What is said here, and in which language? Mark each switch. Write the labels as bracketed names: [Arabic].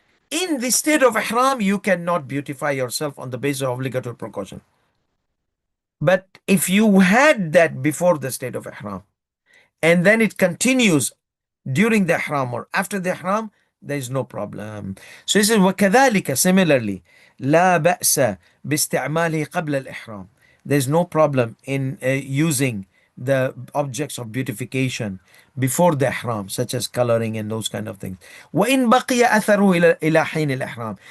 [English] In the state of ihram, you cannot beautify yourself on the basis of obligatory precaution. But if you had that before the state of ihram, and then it continues during the ihram or after the ihram, there is no problem. So he says, [Arabic] وكذلك [English] similarly, [Arabic] لا بأس باستعماله قبل الإحرام. [English] There is no problem in using the objects of beautification before the ihram, such as coloring and those kind of things. [Arabic] وإن بقي أثره إلى حين الإحرام.